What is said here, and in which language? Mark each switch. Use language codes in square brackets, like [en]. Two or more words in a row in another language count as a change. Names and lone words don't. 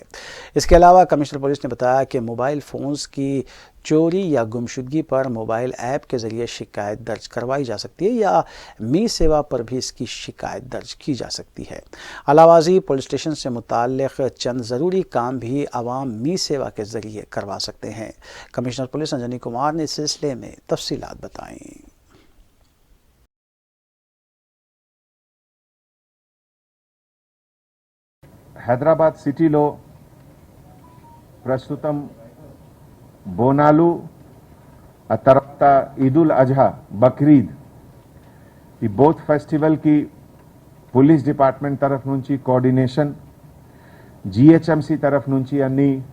[ur] اس کے علاوہ [en] commissioner police [ur] نے بتایا کہ [en] mobile phones [ur] کی چوری یا گمشدگی پر [en] mobile app [ur] کے ذریعے شکایت درج کروائی جا سکتی ہے یا می سیوا پر بھی اس کی شکایت درج کی جا سکتی ہے۔ علاوہ ازیں [en] police station [ur] سے متعلق چند ضروری کام بھی عوام می سیوا کے ذریعے کروا سکتے ہیں۔ [en] commissioner police [ur] انجنی کمار نے اس سلسلے میں تفصیلات بتائیں۔ [te] హైదరాబాద్ సిటీలో ప్రస్తుతం బోనాలు, ఆ తర్వాత ఈదుల్ అజహా, బక్రీద్, ఈ బోత్ ఫెస్టివల్కి [en] police department [te] తరఫు నుంచి కోఆర్డినేషన్, జిహెచ్ఎంసి తరఫు నుంచి అన్ని